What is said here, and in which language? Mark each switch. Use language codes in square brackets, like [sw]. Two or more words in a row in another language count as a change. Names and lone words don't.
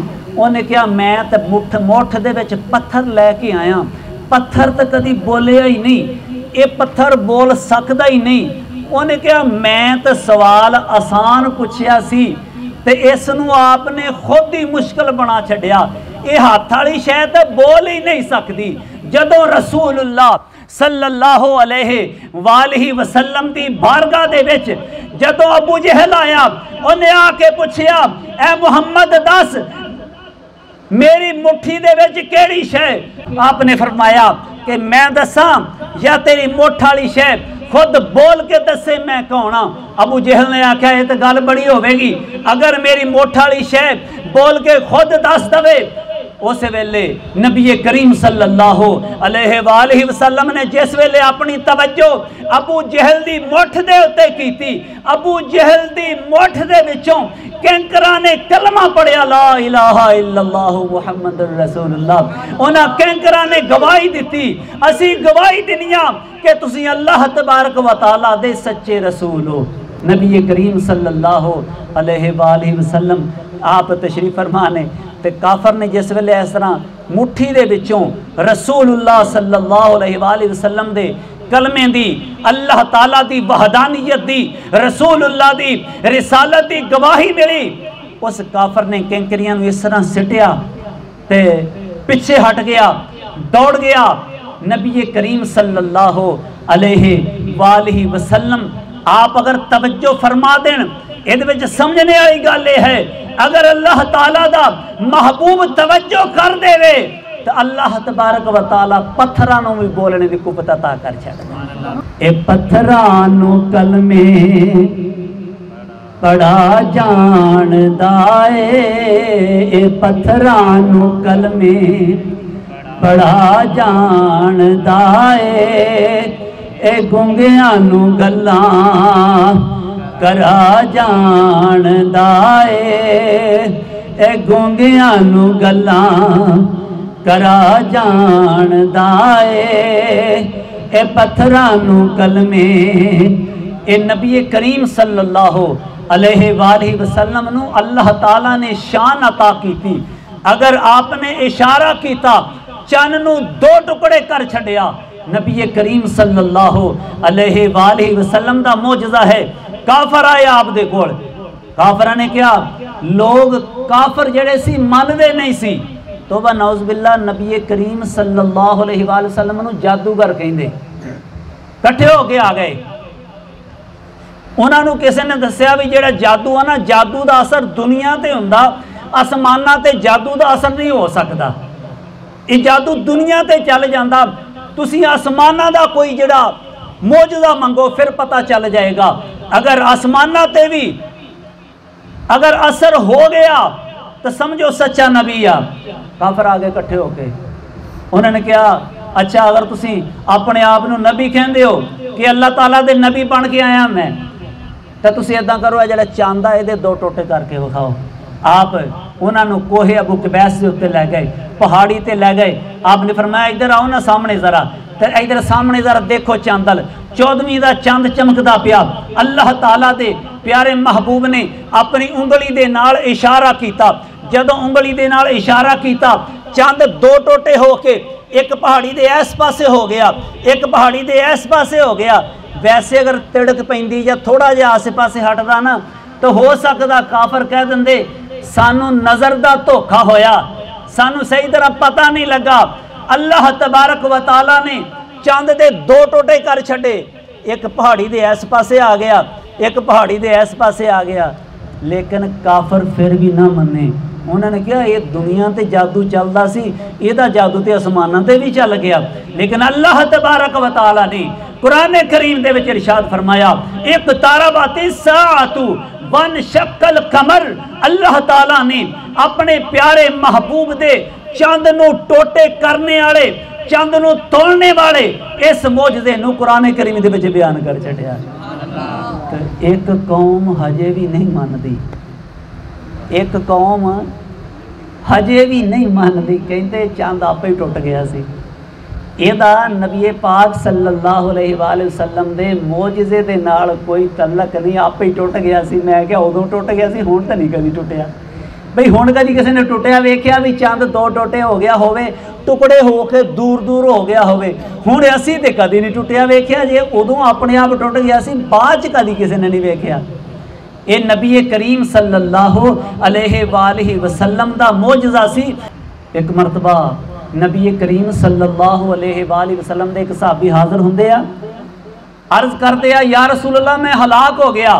[pa] ਉਨ੍ਹੇਂ ਕਹਾ ਮੈਂ ਤੋ ਮੁਠ ਦੇ ਵਿਚ ਪੱਥਰ ਲੈਕੇ ਆਇਆ, ਪੱਥਰ ਤੋ ਕਦੀ ਬੋਲਿਆ ਹੀ ਨਹੀਂ, ਯੇ ਪੱਥਰ ਬੋਲ ਸਕਤਾ ਹੀ ਨਹੀਂ। ਉਨ੍ਹੇਂ ਕਹਾ ਮੈਂ ਤੋ ਸਵਾਲ ਆਸਾਨ ਪੁੱਛਿਆ ਸੀ ਤੇ ਇਸਨੂੰ ਆਪਨੇ ਖ਼ੁਦ ਹੀ ਮੁਸ਼ਕਿਲ ਬਣਾ ਛੱਡਿਆ, ਯੇ ਹਾਥ ਵਾਲੀ ਸ਼ੈ ਤੋ ਬੋਲ ਹੀ ਨਹੀਂ ਸਕਤੀ। ਜਦੋਂ ਰਸੂਲੁੱਲਾਹ [ar] صلى الله عليه وسلم [pa] ਦੀ ਬਾਰਗਾਹ ਦੇ ਵਿਚ ਜਦੋਂ ਅਬੂ ਜਹਲ ਆਇਆ, ਉਨ੍ਹੇਂ ਆਕੇ ਪੁੱਛਿਆ ਏ ਮੁਹੰਮਦ ਦੱਸ ਮੇਰੀ ਮੁੱਠੀ ਦੇ ਵਿਚ ਕੇੜ੍ਹੀ ਸ਼ੈ, ਆਪਨੇ ਫ਼ਰਮਾਇਆ ਕਿ ਮੈਂ ਦੱਸਾਂ ਯਾ ਤੇਰੀ ਮੁਠ ਵਾਲੀ ਸ਼ੈ ਖ਼ੁਦ ਬੋਲ ਕੇ ਦੱਸੇ ਮੈਂ ਕੌਣ ਹਾਂ। ਅਬੂ ਜਹਲ ਨੇ ਆਖਿਆ ਯੇ ਤੋ ਗੱਲ ਬੜੀ ਹੋਵੇਗੀ, ਅਗਰ ਮੇਰੀ ਮੁਠ ਵਾਲੀ ਸ਼ੈ ਬੋਲ ਕੇ ਖ਼ੁਦ ਦੱਸ ਦਵੇ। ਉਸ ਵੇਲੇ ਨਬੀ ਕਰੀਮ [ar] صلى الله عليه وسلم [pa] ਨੇ ਜਿਸ ਵੇਲੇ ਅਪਨੀ ਤਵੱਜੋ ਅਬੂ ਜਹਲ ਦੀ ਮੁਠ ਦੇ ਉੱਤੇ ਕੀਤੀ, ਅਬੂ ਜਹਲ ਦੀ ਮੁਠ ਦੇ ਵਿਚੋਂ ਕੰਕਰਾਂ ਨੇ ਕਲਮਾ ਪੜ੍ਹਿਆ [ar] لا إله إلا الله محمد رسول الله. [pa] ਉਨ੍ਹਾਂ ਕੰਕਰਾਂ ਨੇ ਗਵਾਹੀ ਦਿੱਤੀ, ਅਸੀ ਗਵਾਹੀ ਦਿਨੀਆਂ ਕਿ ਤੁਸੀ [ar] الله تبارك و تعالى [pa] ਦੇ ਸੱਚੇ ਰਸੂਲ ਹੋ। ਨਬੀ ਕਰੀਮ [ar] صلى الله عليه وسلم [pa] ਆਪ ਤਸ਼ਰੀਫ਼ ਫ਼ਰਮਾ ਨੇ ਤੇ ਕਾਫ਼ਰ ਨੇ ਜਿਸ ਵੇਲੇ ਇਸ ਤਰ੍ਹਾਂ ਮੁੱਠੀ ਦੇ ਵਿਚੋਂ ਰਸੂਲੁੱਲਾਹ [ar] صلى الله عليه وسلم [pa] ਦੇ ਕਲਮੇ ਦੀ, ਅੱਲਾਹ ਤਾਲਾ ਦੀ ਵਹਦਾਨੀਅਤ ਦੀ, ਰਸੂਲੁੱਲਾਹ ਦੀ ਰਿਸਾਲਤ ਦੀ ਗਵਾਹੀ ਮਿਲੀ, ਉਸ ਕਾਫ਼ਰ ਨੇ ਕੰਕਰੀਆਂ ਨੂੰ ਇਸ ਤਰ੍ਹਾਂ ਸਿੱਟਿਆ ਤੇ ਪਿੱਛੇ ਹਟ ਗਿਆ, ਦੌੜ ਗਿਆ। ਨਬੀ ਕਰੀਮ [ar] صلى الله عليه وسلم [pa] ਆਪ ਅਗਰ ਤਵੱਜੋ ਫ਼ਰਮਾ ਦੇਣ, ਇਹਦੇ ਵਿਚ ਸਮਝਣੇ ਵਾਲੀ ਗੱਲ ਹੈ, ਅਗਰ ਅੱਲਾਹ ਤਾਲਾ ਦਾ ਮਹਿਬੂਬ ਤਵੱਜੋ ਕਰ ਦੇਵੇ ਤੋ [ar] الله تبارك و تعالى [pa] ਪੱਥਰਾਂ ਨੂੰ ਭੀ ਬੋਲਣੇ ਦੀ ਕੁੱਵਤ ਅਤਾ ਕਰ ਛੱਡਦਾ। ਏ ਪੱਥਰਾਂ ਨੂੰ ਕਲਮੇ ਪੜ੍ਹਾ ਜਾਣਦਾ ਏ ਪੱਥਰਾਂ ਨੂੰ ਕਲਮੇ ਪੜ੍ਹਾ ਜਾਣਦਾ ਏ ਗੂੰਗਿਆਂ ਨੂੰ ਗੱਲਾਂ ਕਰਾ ਜਾਣਦਾ ਏ ਗੂੰਗਿਆਂ ਨੂੰ ਗੱਲਾਂ ਕਰਾ ਜਾਣਦਾ ਏ ਪੱਥਰਾਂ ਨੂੰ ਕਲਮੇ। ਏ ਨਬੀ ਕਰੀਮ [ar] صلى الله عليه وسلم [pa] ਨੂੰ ਅੱਲਾਹ ਤਾਲਾ ਨੇ ਸ਼ਾਨ ਅਤਾ ਕੀ ਥੀ। ਅਗਰ ਆਪਨੇ ਇਸ਼ਾਰਾ ਕੀਤਾ ਚੰਨ ਨੂੰ ਦੋ ਟੁਕੜੇ ਕਰ ਛੱਡਿਆ। ਨਬੀ ਕਰੀਮ [ar] صلى الله عليه وسلم [pa] ਦਾ ਮੋਜਜ਼ਾ ਹੈ। ਕਾਫ਼ਰ ਆਏ ਆਪ ਦੇ ਕੋਲ, ਕਾਫ਼ਰਾਂ ਨੇ ਕਿਆ ਲੋਗ ਕਾਫ਼ਰ ਜਿਹੜੇ ਸੀ ਮੰਨਦੇ ਨਹੀਂ ਸੀ, [ar] توبہ نعوذ باللہ [pa] نبی کریم [ar] صلی اللہ علیہ وآلہ وسلم [pa] نو جادوگر کہندے، کٹھے ہو کے آ گئے۔ انہاں نو کسی نے دسیا بھی جڑا جادو ہے نا، جادو دا اثر دنیا تے ہوندا، آسماناں تے جادو دا اثر نہیں ہو سکدا، یہ جادو دنیا تے چل جاندا، تسی آسماناں دا کوئی جڑا معجزہ منگو پھر پتہ چل جائے گا۔ اگر آسماناں تے بھی اگر اثر ہو گیا تو سمجھو سچا نبی آ۔ کافر آگے کٹھے ہو کے انہوں نے کہا اچھا اگر تسی اپنے آپ نو نبی کہندے ہو کہ اللہ تعالیٰ دے نبی بن کے آیا میں، تو تسی ادھا کرو جڑا چاندہ ہے دے دو ٹوٹے کر کے وکھاؤ۔ آپ انہوں نے کوہ ابو قبیس سے اتنے لے گئے، پہاڑی تے لے گئے۔ آپ نے فرمایا ادھر آؤ نا سامنے ذرا، ادھر سامنے ذرا دیکھو چاندل، 14ویں دا چاند چمکدا پیا۔ [ar] اللہ تعالیٰ [pa] دے پیارے محبوب نے اپنی انگلی دے نال اشارہ کیتا، جدو انگلی دے نال اشارہ کیتا چاند دو ٹوٹے ہو کے ایک پہاڑی دے ایس پاسے ہو گیا، ایک پہاڑی دے ایس پاسے ہو گیا۔ ویسے اگر تڑک پیندی یا تھوڑا جا آسے پاسے ہٹدا نا تو ہو سکتا کافر کہہ دندے سانو نظر دا دھوکھا ہویا، سانو صحیح طرح پتہ نہیں لگا۔ [ar] اللہ تبارک و تعالیٰ [pa] نے چاند دے دو ٹوٹے کر چھڑے، ایک پہاڑی دے ایس پاسے آ گیا، ایک پہاڑی دے ایس پاسے آ گیا۔ لیکن کافر پھر بھی نہ منے، انہوں نے کہا یہ دنیا تے جادو چلدا سی، یہ دا جادو تے آسماناں تے بھی چل گیا۔ لیکن [ar] اللہ تبارک و تعالیٰ [pa] نے قرآن کریم دے وچ ارشاد فرمایا [ar] اقتربت الساعۃ وانشق القمر، [pa] اللہ تعالیٰ نے اپنے پیارے محبوب دے چاند نو ٹوٹے کرنے والے، چاند نو تولنے والے اس معجزے نو قرآن کریم دے وچ بیان کر چھڈیا۔ تو ایک قوم ہجے بھی نہیں مانتی، ایک قوم ہجے بھی نہیں مانتی، کہندے چاند آپ ہی ٹوٹ گیا سی۔ یہ نبی پاک [ar] صلی اللہ علیہ وآلہ وسلم [pa] دے معجزے دے نال کوئی تعلق نہیں، آپ ہی ٹوٹ گیا سی۔ میں کہا ادوں ٹوٹ گیا سی، ہون تو نہیں کدی ٹوٹیا بھئی، ہون کدی کسی نے ٹوٹیا ویکھیا بھی چاند دو ٹوٹے ہو گیا ہوئے، ٹکڑے ہو کے دور دور ہو گیا ہوئے، ہون اسی تے کدی نہیں ٹوٹیا ویکھیا، جے ادوں اپنے آپ ٹوٹ گیا سی بعد کدی کسی نے نہیں ویکھیا۔ یہ نبی کریم [ar] صلی اللہ علیہ وآلہ وسلم [pa] دا معجزہ سی۔ ایک مرتبہ نبی کریم [ar] صلی اللہ علیہ وآلہ وسلم [pa] دے ایک صحابی حاضر ہوندے ہیں، عرض کرتے ہیں [ar] یا رسول اللہ [pa] میں ہلاک ہو گیا۔